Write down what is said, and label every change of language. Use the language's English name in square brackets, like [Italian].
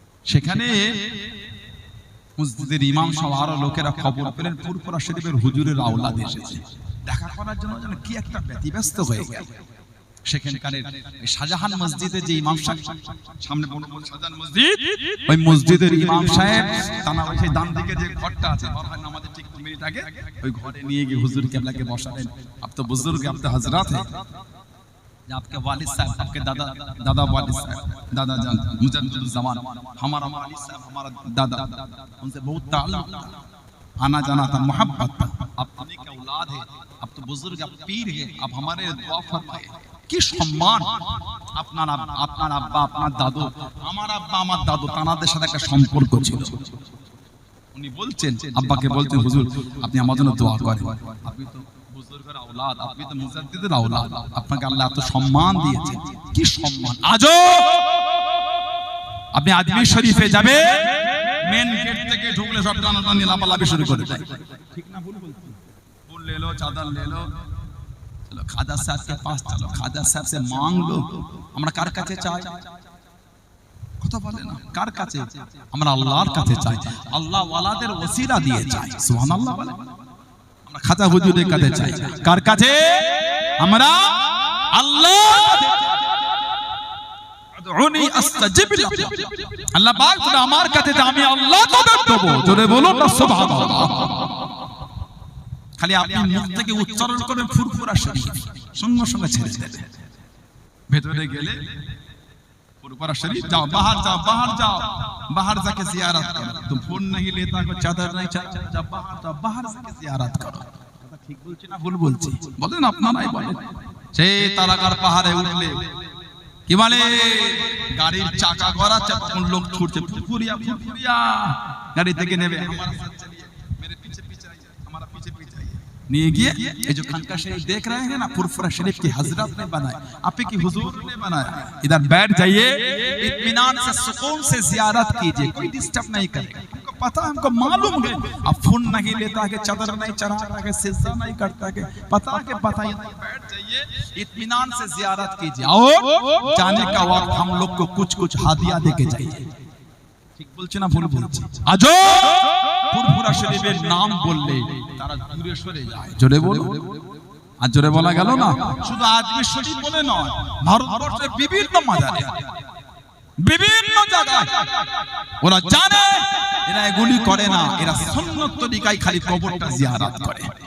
[Bangla] সেখানে মসজিদের ইমাম সহ আরো লোকেরা খবর পেলেন ফুরফুরা শরীফের হুজুরের আওলাদ এসেছে, দেখা করার জন্য যেন কি একটা ব্যতিব্যস্ত হয়ে গেল। সেখানকার শাহজাহান মসজিদে যে ইমাম সাহেব, সামনে বড় বড় শাহজাহান মসজিদ, ওই মসজিদের ইমাম সাহেব তানা ওই সেই ডান দিকে যে ঘরটা আছে, আমাদের ঠিক 2 মিনিট আগে ওই ঘরে নিয়ে গিয়ে হুজুর কেবলাকে বসালেন। [Hindi] আপ তো বুজুর্গ, আপ তো হযরত हैं, आपके वालिद साहब, आपके दादा वालिद साहब, दादा जान मुजद्दिदुल ज़मान, हमारा वालिद साहब, हमारा दादा, उनसे बहुत ताल्लुक था, आना जाना था, मोहब्बत था। आप अपने के औलाद है, आप तो बुजुर्ग, आप पीर है, आप हमारे दुआ फरमाए। [Bangla] কি সম্মান আপনার আব্বা, আপনার দাদু, আমার আব্বা, আমার দাদু, তানাদের সাথে একটা সম্পর্ক ছিল। উনি বলছেন, আব্বাকে বলছেন, হুজুর আপনি আমার জন্য দোয়া করেন, আপনি তো বুজুর্গের আওলাদ, আপনি তো মুজাদ্দিদের আওলাদ, আপনাকে আল্লাহ এত সম্মান দিয়েছেন। কি সম্মান! আজও আপনি আজমি শরীফে যাবে, মেন গেট থেকে ঢুকলে সব টানাটানি লাফালাফি শুরু করে দেয়, ঠিক না? ভুল বলছি? [Hindi] ফুল ले लो, चादर ले लो, चलो खाजा साहब के पास चलो, खाजा साहब से मांग लो। [Bangla] আমরা কার কাছে চাই? কথা বলে না, কার কাছে? আমরা আল্লাহর কাছে চাই, আল্লাহ ওয়ালাদের ওসিলা দিয়ে চাই। সুবহানাল্লাহ বলে। আমরা খাজা হুজুরের কাছে চাই, কার কাছে? আমরা আল্লাহর কাছে চাই। [Arabic] আদউনি আস্তাজিব লাকুম, [Bangla] আল্লাহ পাক বলে আমার কাছে যে আমি আল্লাহ তোদের দেব। জোরে বলুন না সুবহানাল্লাহ। খালি আপনি মুখ থেকে উচ্চারণ করেন ফুরফুরা শরীফ, সঙ্গে সঙ্গে ছেড়ে দেবেন। ভেতরে গেলে ফুরফুরা শরীফ [Hindi] जाओ, बाहर जाओ, बाहर जाओ, बाहर जाके जियारत करो। तुम फोन नहीं लेता, कोई चादर नहीं चाहता, जब बाहर जाओ, बाहर जाके जियारत करो। [Bangla] কথা ঠিক বলছি না ভুল বলছি? বলেন আপনারাই বলেন। সেই তারাকার পাহাড়ে উঠলে কি বলে, গাড়ির চাকা গড়াচ্ছে, তখন লোক ছুটছে, ফুরফুরিয়া ফুরফুরিয়া, গাড়ি থেকে নেবে, আমার সাথে চলিए, [Hindi] मेरे पीछे पीछे आइए, [Bangla] हमारा पीछे पीछे आइए। নিয়ে গিয়ে এই যে খানকা শরীফ [Hindi] देख रहे हैं ना, ফুরফুরা शरीफ की हजरत ने बनाया, आप की हुजूर ने बनाया। इधर बैठ जाइए, इत्मीनान से सुकून से जियारत कीजिए, कोई डिस्टर्ब नहीं करेगा। हमको पता है, हमको मालूम है, अब फोन नहीं लेता है, चादर नहीं चढ़ाता है, सिजदा नहीं करता है, पता है, बताइए। बैठ जाइए, इत्मीनान से जियारत कीजिए, और जाने का वक्त हम लोग को कुछ कुछ हादिया देके जाइए। [Bangla] ঠিক বলছি না ভুল বলছি? আজও ফুরফুরা শরীফের নাম বললে তারা দূরে সরে যায়। জোরে বলো, আর জোরে বলা গেল না? শুধু আজমি শরীফ বলে নয়, ভারতবর্ষের বিভিন্ন মাজারে বিভিন্ন জায়গায় ওরা জানে এরা এগুলি করে না, এরা সুন্নত তরিকায় খালি কবরটা জিয়ারত করে।